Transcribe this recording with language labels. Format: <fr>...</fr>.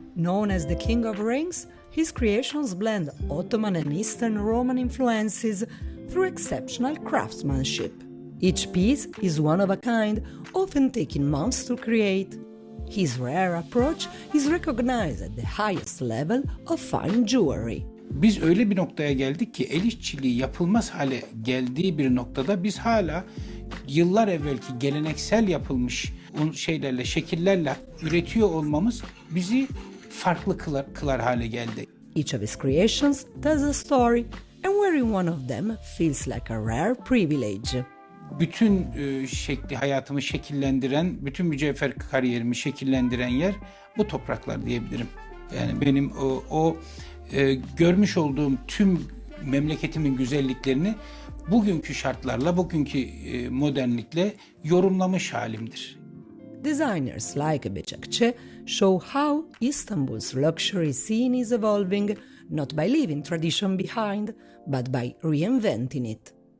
<en>Known as the King of Rings, his creations blend Ottoman and Eastern Roman influences through exceptional craftsmanship. Each piece is one of a kind, often taking months to create. His rare approach is recognized at the highest level of fine jewelry.</en> <tr>Biz öyle bir noktaya geldik ki el işçiliği yapılmaz hale geldiği bir noktada biz hala yıllar evvelki geleneksel yapılmış şeylerle, şekillerle üretiyor olmamız bizi farklı kılar hale geldi.</tr> <en>Each of his creations tells a story, and wearing one of them feels like a rare privilege.</en> <tr>Bütün hayatımı şekillendiren, bütün mücevher kariyerimi şekillendiren yer bu topraklar diyebilirim. Yani benim görmüş olduğum tüm memleketimin güzelliklerini bugünkü şartlarla, bugünkü modernlikle yorumlamış halimdir.</tr> <en>Designers like Becakçı show how Istanbul's luxury scene is evolving, not by leaving tradition behind, but by reinventing it.</en>